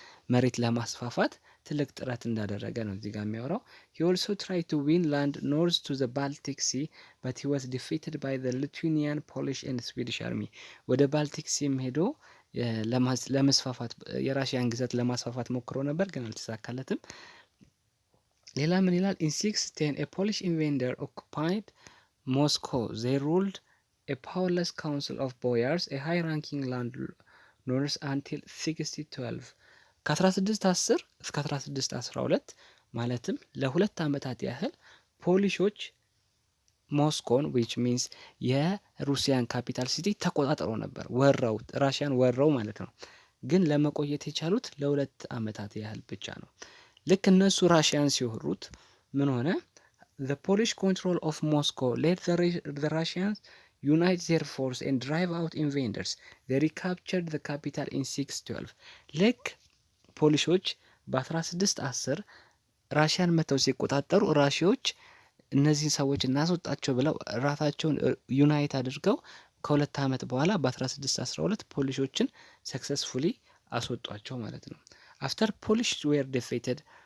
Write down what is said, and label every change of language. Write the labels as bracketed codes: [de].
[am] መሬት ለማስፋፋት ትልቅ ጥረት እንዳደረገ ነው እዚህ ጋር የሚያወራው። [en] he also tried to win land north to the Baltic Sea but he was defeated by the Lithuanian, Polish and Swedish army። [am] ወደ ባልቲክ ሲም ሄዶ ለመስፋፋት የራሽያን ግዛት ለማስፋፋት ሞክሮ ነበር ግን አልተሳካለትም። ሌላ ምን ይላል? [en] in 610 a Polish invader occupied Moscow. they ruled a powerless council of boyars, a high-ranking landowners until 1612 [am] ከ1610 እስከ 1612 ማለትም ለሁለት ዓመታት ያህል ፖሊሾች ሞስኮን [en] which means [am] የሩሲያን ካፒታል ሲቲ ተቆጣጥሮ ነበር። ወረው ራሽያን ወረው ማለት ነው። ግን ለመቆየት የቻሉት ለሁለት ዓመታት ያህል ብቻ ነው። ልክ እነሱ ራሽያን ሲወሩት ምን ሆነ? [en] the Polish control of Moscow led the Russians unite their force and drive out invaders. they recaptured the capital in 612 [am] ልክ ፖሊሾች በ1610 ራሽያን መተው ሲቆጣጠሩ ራሽያዎች እነዚህን ሰዎች እናስወጣቸው ብለው ራሳቸውን ዩናይት አድርገው ከሁለት ዓመት በኋላ በ1612 ፖሊሾችን ሰክሰስፉሊ አስወጧቸው ማለት ነው። [en] after Polish were defeated